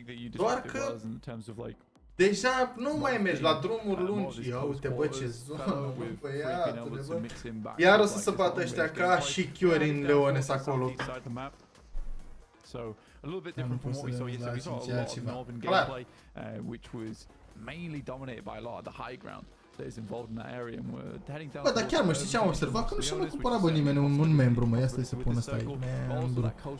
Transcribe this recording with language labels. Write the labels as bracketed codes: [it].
[ro] Doar că deja nu mai mergi la drumuri lungi, ia uite, bă, ce zonă, băiatule, bă, iar o să se bată ăștia ca și chiori în Leones acolo. [en] So, a little bit different from what we saw yesterday. We saw a lot of northern gameplay, which was mainly dominated by a lot of the high ground. that is involved in that area, and we're heading down. [ro] Bă, dar chiar mă, știi ce am observat? Că nu și-a mai cumpărat, bă, nimeni un membru, mă, asta să pun ăsta aici. Membru.